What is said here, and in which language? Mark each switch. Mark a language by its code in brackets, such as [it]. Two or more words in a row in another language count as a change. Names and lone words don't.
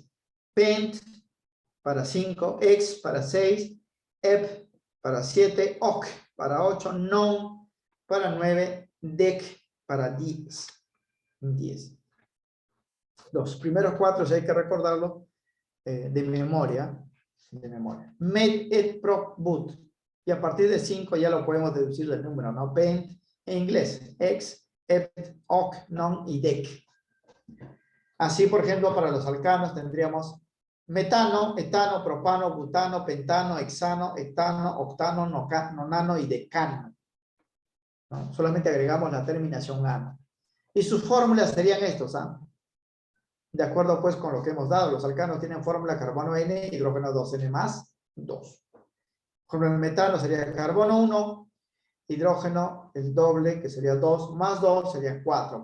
[es] Pent para 5, ex para 6, ep para 7, oc para 8, non para 9, dec para 10. Los primeros 4, si hay que recordarlo, de memoria. Met, et, prop, but. Y a partir de 5 ya lo podemos deducir del número, ¿no? Pent, en inglés, ex, ep, oc, non y dec. Así, por ejemplo, para los alcanos tendríamos metano, etano, propano, butano, pentano, hexano, hectano, octano, nonano y decano, ¿no? Solamente agregamos la terminación ano. Y sus fórmulas serían estos, ¿ah? De acuerdo pues con lo que hemos dado, los alcanos tienen fórmula carbono N, hidrógeno 2N más 2. Por ejemplo, el metano sería carbono 1, hidrógeno el doble, que sería 2, más 2 sería 4.